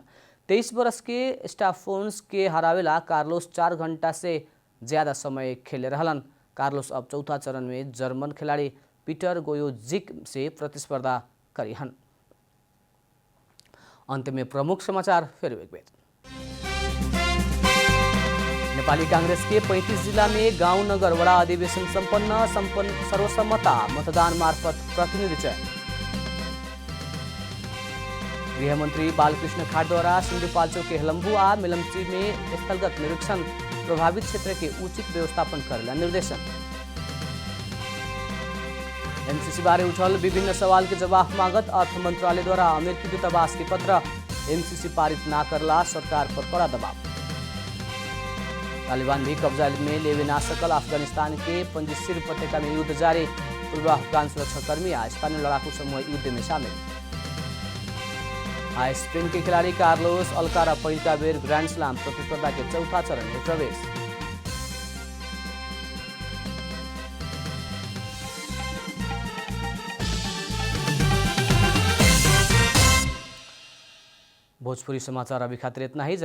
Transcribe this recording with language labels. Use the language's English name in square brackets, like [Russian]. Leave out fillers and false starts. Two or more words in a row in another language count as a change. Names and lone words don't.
[Bhojpuri] 23 वर्ष के स्टेफानोस के हरावेला कार्लोस 4 घंटा से ज़्यादा समय खेले रहलन। कार्लोस अब चौथा चरण में जर्मन खिलाड़ी पीटर गोयोजिक से प्रतिस्पर्धा करिहन। अंत में प्रमुख समाचार फिर एक बेर। नेपाली कांग्रेस के 35 जिला में गांव नगर वडा अधिवेशन संपन्न सर्वसम्मता मतदान मार्फत प्रतिनिधि चयन। गृहमंत्री बालकृष्ण खाड़द्वारा सिन्धुपाल्चोक के हेलम्बू आ मेलम्ची में स्थलगत निरीक्षण, प्रभावित क्षेत्र के उचित व्यवस्थापन करेला निर्देशन। MCC बारे उठल विभिन्न सवाल के जवाब मांगत अर्थ मंत्रालय द्वारा अमेरिकी दूतावास के पत्र। MCC पारित ना करला सरकार पर कड़ा दबाव। तालिबान भी कब्जा में लेवे ना सकल अफगानिस्तान के पंजीशिर उपत्यका में युद्ध जारी। पूर्व अफगान सुरक्षाकर्मी आ स्थानीय लड़ाकू समूह युद्ध में शामिल। स्पेन के खिलाड़ी कार्लोस अल्कारा पहिलका बेर ग्रांड स्लाम प्रतिस्पर्धा के चौथा चरण में प्रवेश। भोजपुरी समाचार अभी खातिर इतना ही।